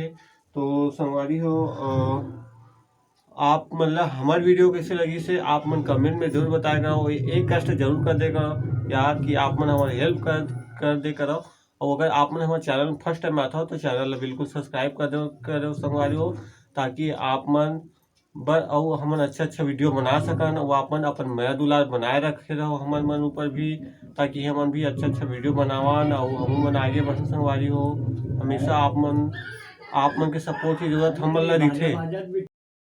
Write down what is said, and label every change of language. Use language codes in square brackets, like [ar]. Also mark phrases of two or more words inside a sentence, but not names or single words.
[hne] तो संगवारी हो आप मतलब हमारी वीडियो कैसे लगी से आप मन कमेंट में जरूर बताएगा, वो एक कष्ट जरूर कर देगा यार कि आप मन हमारी हेल्प कर दे करो। और अगर आप मन हमारे चैनल में [en] first time [hne] आता हो तो चैनल बिल्कुल सब्सक्राइब कर दो संगवारी हो, ताकि आप मन और हमन अच्छा वीडियो बना सकन और आप मन अपन मया दुलार बनाए रखे रहो हमन मन ऊपर भी, ताकि हमन भी अच्छा वीडियो बनावन और हम मन आगे बढ़ संगवारी हो। हमेशा आप मन के सपोर्ट की जरूरत हमन ला दिखे।